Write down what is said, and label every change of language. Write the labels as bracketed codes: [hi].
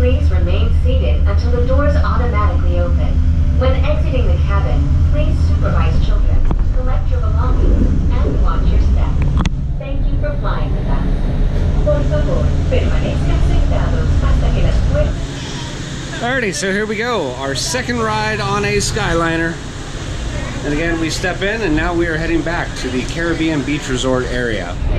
[en] remain seated until the doors automatically open. When exiting the cabin, please supervise children, collect your belongings, and watch your step. Thank you for flying with us. [es] Por favor, permanezcan sentados hasta que las puertas. [en] Alrighty, so here we go. Our second ride on a Skyliner. And again, we step in and now we are heading back to the Caribbean Beach Resort area.